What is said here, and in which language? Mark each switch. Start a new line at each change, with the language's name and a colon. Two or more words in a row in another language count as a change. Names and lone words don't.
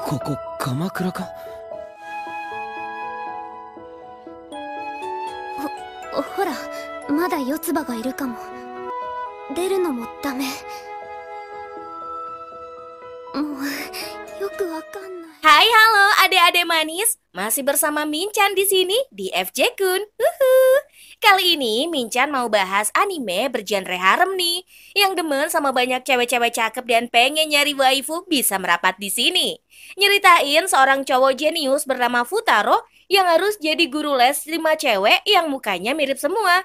Japanese: ここ鎌倉か？ほら、まだ四つ葉がいるかも。出るのもダメ。もうよくわかんない。
Indonesian: Hai halo adik-adik manis, masih bersama Minchan di sini di FJ Kun. Kali ini Minchan mau bahas anime bergenre harem nih. Yang demen sama banyak cewek-cewek cakep dan pengen nyari waifu bisa merapat di sini. Nyeritain seorang cowok jenius bernama Futaro yang harus jadi guru les 5 cewek yang mukanya mirip semua.